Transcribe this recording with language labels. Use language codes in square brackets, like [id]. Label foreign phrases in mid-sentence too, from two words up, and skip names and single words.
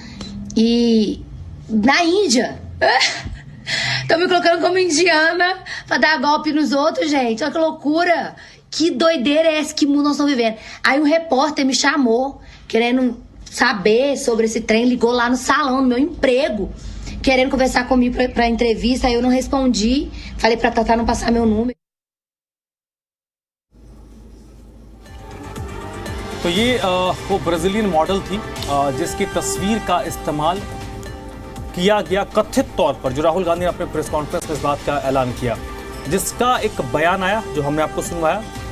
[pt] E na Índia, estão me colocando como indiana pra dar golpe nos outros, gente. Olha que loucura. Que doideira é essa? Que mundo nós estamos vivendo? Aí um repórter me chamou, querendo saber sobre esse trem, ligou lá no salão, no meu emprego, querendo conversar comigo pra entrevista, aí eu não respondi, falei pra Tatá não passar meu número. [hi] तो ये वो [en] Brazilian model [hi] थी जिसकी तस्वीर का इस्तेमाल किया गया कथित तौर पर, जो राहुल गांधी ने अपने [en] press conference [hi] में इस बात का ऐलान किया, जिसका एक बयान आया जो हमने आपको सुनवाया।